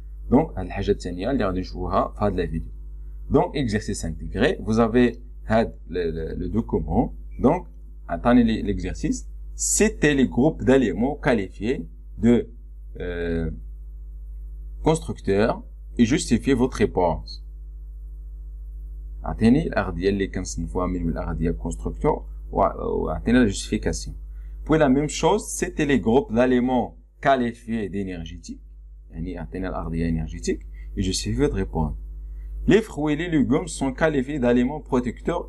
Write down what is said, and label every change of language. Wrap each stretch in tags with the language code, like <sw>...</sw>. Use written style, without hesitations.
<ar>دونك هاد الحاجه الثانيه اللي غادي نشوفوها في هاد لا فيديو. دونك اكزرسيس انتيغري،</ar> <fr>vous avez</fr> <ar>هاد le document.</ar> <fr>donc attendez l'exercice. C'était les groupes d'éléments qualifiés de constructeurs et justifiez votre réponse.</fr> <ar>اعطيني الاغذيه اللي كنصنفوها من الاغذيه constructeur واعطينا la justification.</ar> <fr>Puis la même chose, c'était les groupes d'éléments qualifiés d'énergétiques.</fr> <ar>يعني اعطينا الاغذيه</ar> <fr>énergétique et justifiez votre réponse. Les fruits et les légumes sont qualifiés d'aliments protecteurs.</fr>